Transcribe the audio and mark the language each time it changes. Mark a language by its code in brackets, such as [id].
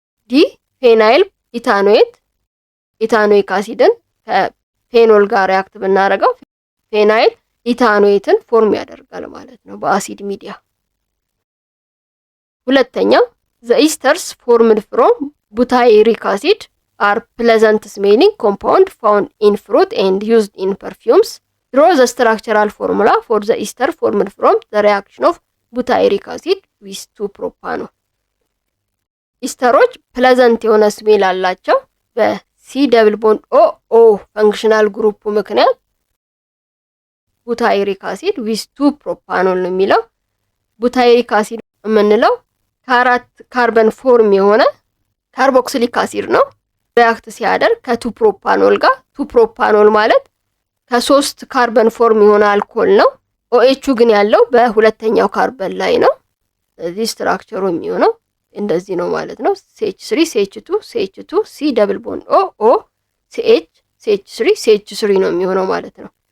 [am] ዲ ፌናይል ኢታኖይት። ኢታኖይክ አሲድን ከፌኖል ጋር ሪአክት ብናደርገው ፌናይል ኢታኖይትን ፎርም ያደርጋል ማለት ነው በአሲድ ሚዲያ። ሁለተኛው [en] the esters formed from butyric acid are pleasant smelling compound found in fruit and used in perfumes. Draw the structural formula for the ester formed from the reaction of butyric acid with 2-propanol. [am] ኢስተሮች ፕለዘንት የሆነ ስሜል አላቸው። በሲ ደብል ቦንድ ኦ ፈንክሽናል ግሩፕ ምክንያት ቡታይሪክ አሲድ ዊዝ 2-ፕሮፓኖል ነው የሚለው። ቡታይሪክ አሲድ የምንለው ከአራት ካርበን ፎርም የሆነ ካርቦክሲሊክ አሲድ ነው። ሪአክት ሲያደርግ ከ2-ፕሮፓኖል ጋር 2-ፕሮፓኖል ማለት ከ3 ካርበን ፎርም የሆነ አልኮል ነው። ኦኤቹ ግን ያለው በሁለተኛው ካርበን ላይ ነው። ስለዚህ ስትራክቸሩ የሚሆነው እንደዚህ ነው ማለት ነው። CH3 CH2 CH2 C ደብል ቦንድ O CH CH3 CH3 ነው የሚሆነው ማለት ነው።